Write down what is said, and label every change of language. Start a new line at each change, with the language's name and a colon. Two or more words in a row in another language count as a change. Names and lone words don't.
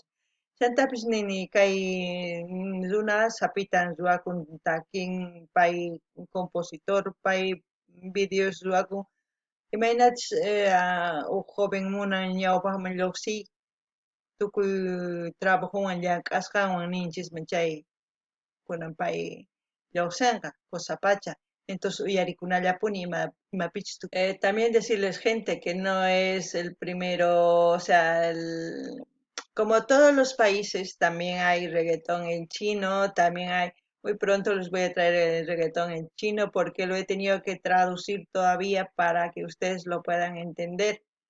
Quechua: Chantapis nini kay runa sapitan ruwakun takin pay compositor pay videos ruwakun imaynachus joven munan ñawpaqman lluqsiy tukuy trabajuwan llank'asqanwan ninchisman chay kunan pay lluqsinqa Cosapacha.
Spanish: Entonces
Quechua: uyarikunallapuni imapichis
Spanish: también decirles gente que no es el primero, o sea, como todos los países también hay reggaetón en chino, también hay, muy pronto les voy a traer el reggaetón en chino porque lo he tenido que traducir todavía para que ustedes lo puedan entender